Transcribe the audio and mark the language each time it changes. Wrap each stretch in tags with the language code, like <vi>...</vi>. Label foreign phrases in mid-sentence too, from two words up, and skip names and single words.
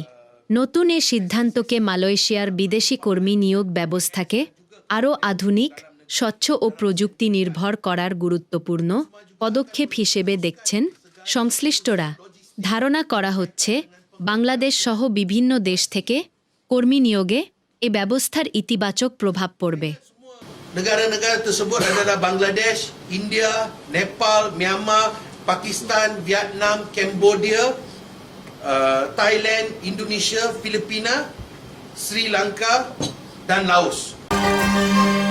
<bn>নতুন এ সিদ্ধান্তকে মালয়েশিয়ার বিদেশি কর্মী নিয়োগ ব্যবস্থাকে আরও আধুনিক, স্বচ্ছ ও প্রযুক্তি নির্ভর করার গুরুত্বপূর্ণ পদক্ষেপ হিসেবে দেখছেন সংশ্লিষ্টরা। ধারণা করা হচ্ছে, বাংলাদেশ সহ বিভিন্ন দেশ থেকে কর্মী নিয়োগে এ ব্যবস্থার ইতিবাচক প্রভাব পড়বে।</bn> <ms>Negara-negara tersebut adalah Bangladesh, India, Nepal, Myanmar, Pakistan, Vietnam, Cambodia, Thailand, Indonesia, Filipina, Sri Lanka dan Laos.</ms>